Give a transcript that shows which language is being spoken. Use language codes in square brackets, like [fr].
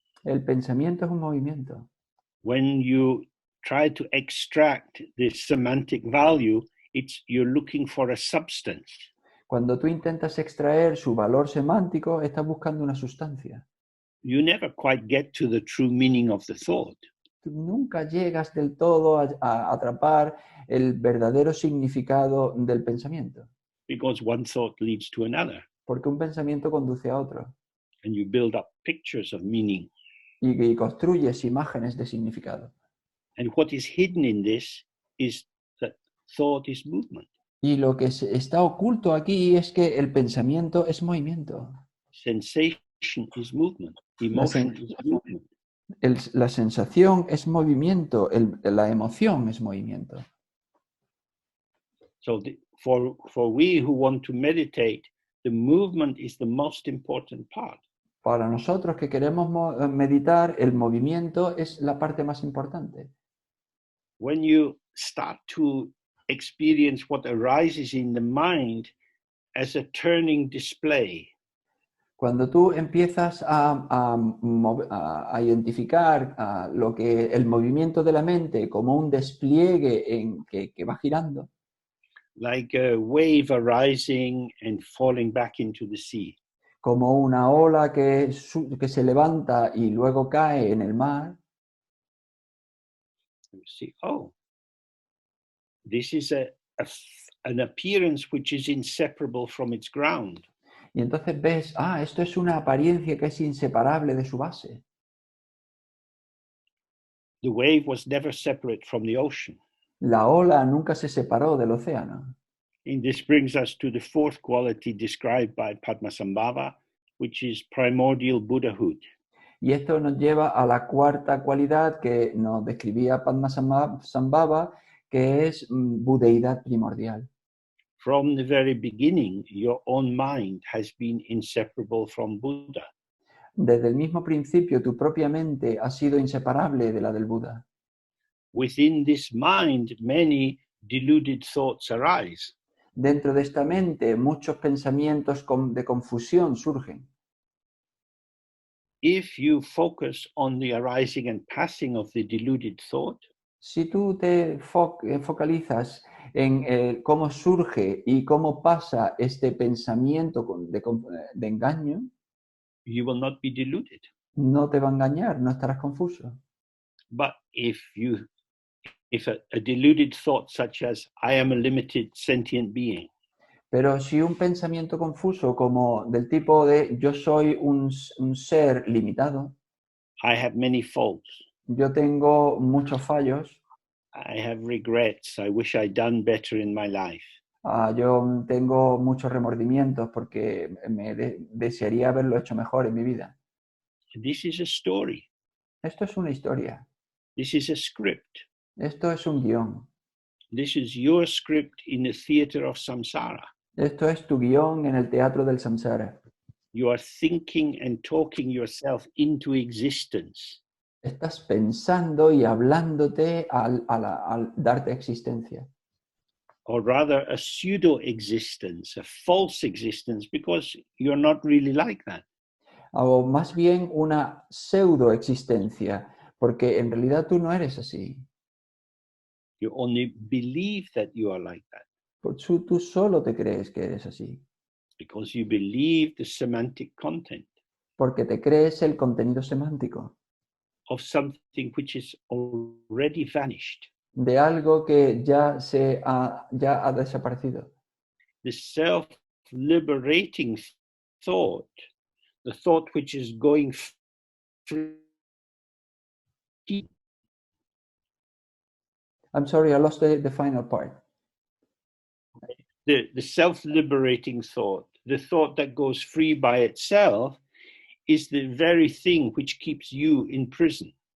[es] El pensamiento es un movimiento. [en] When you try to extract the semantic value, you're looking for a substance. [es] Cuando tú intentas extraer su valor semántico, estás buscando una sustancia. [en] You never quite get to the true meaning of the thought. [es] Tú nunca llegas del todo a atrapar el verdadero significado del pensamiento. [en] Because one thought leads to another. [es] Porque un pensamiento conduce a otro. [en] And you build up pictures of meaning. [es] Y construyes imágenes de significado. [en] And what is hidden in this is that thought is movement. [es] Y lo que está oculto aquí es que el pensamiento es movimiento. [en] Sensation is movement. Emotion is movement. [es] La sensación es movimiento. La emoción es movimiento. [en] So for we who want to meditate, the movement is the most important part. [es] Para nosotros que queremos meditar, el movimiento es la parte más importante. [en] When you start to experience what arises in the mind as a turning display. [es] Cuando tú empiezas a identificar el movimiento de la mente como un despliegue que va girando. [en] Like a wave arising and falling back into the sea. [es] Como una ola que se levanta y luego cae en el mar. [en] You see, oh, this is an appearance which is inseparable from its ground. [es] Y entonces ves, esto es una apariencia que es inseparable de su base. [en] The wave was never separate from the ocean. [es] La ola nunca se separó del océano. [en] And this brings us to the fourth quality described by Padmasambhava, which is primordial Buddhahood. [es] Y esto nos lleva a la cuarta cualidad que nos describía Padmasambhava, que es budeidad primordial. [en] From the very beginning, your own mind has been inseparable from Buddha. [es] Desde el mismo principio, tu propia mente ha sido inseparable de la del Buda. [en] Within this mind, many deluded thoughts arise. [es] Dentro de esta mente, muchos pensamientos de confusión surgen. [en] If you focus on the arising and passing of the deluded thought, [es] si tú te focalizas en cómo surge y cómo pasa este pensamiento de engaño, [en] you will not be deluded. [es] No te va a engañar, no estarás confuso. [en] But if a deluded thought such as I am a limited sentient being, [es] pero si un pensamiento confuso como del tipo de yo soy un ser limitado, [en] I have many faults, [es] yo tengo muchos fallos, [en] I have regrets, I wish I'd done better in my life, [es] yo tengo muchos remordimientos porque desearía haberlo hecho mejor en mi vida. [en] This is a story. [es] Esto es una historia. [en] This is a script. [es] Esto es un guión. [en] This is your script in the theater of samsara. [es] Esto es tu guión en el teatro del samsara. [en] You are thinking and talking yourself into existence. [es] Estás pensando y hablándote al darte existencia. [en] Or rather a pseudo-existence, a false existence, because you're not really like that. [es] O más bien una pseudo-existencia, porque en realidad tú no eres así. [en] You only believe that you are like that [es] Tú solo te crees que eres así, [en] because you believe the semantic content [es] porque te crees el contenido semántico [en] of something which is already vanished. [es] de algo que ya ha desaparecido. [en] The self-liberating thought, the thought which is going free. I'm sorry, I lost the final part. The self-liberating thought, the thought that goes free by itself, is the very thing which keeps you in prison.